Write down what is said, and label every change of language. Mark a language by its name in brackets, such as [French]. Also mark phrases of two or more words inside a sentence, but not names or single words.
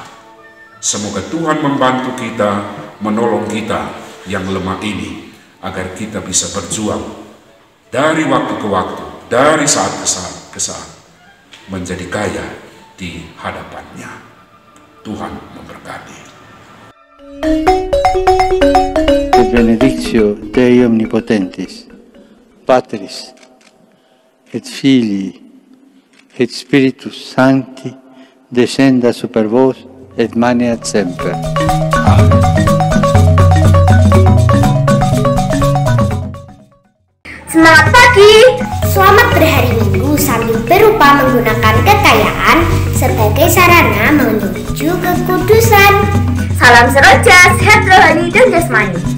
[Indonesian] Semoga Tuhan membantu kita, menolong kita yang lemah ini, agar kita bisa berjuang dari waktu ke waktu, dari saat ke saat, menjadi kaya di hadapan-Nya. Tuhan memberkati. [Latin] Et benedictio Dei Omnipotentis, Patris, et Filii, et Spiritus Sancti, descenda super vos, et maneat semper. Amen. [Indonesian] Semangat pagi! Selamat berhari Minggu sambil berupaya menggunakan kekayaan sebagai sarana menuju kekudusan. Salam seroja, sehat rohani dan jasmani.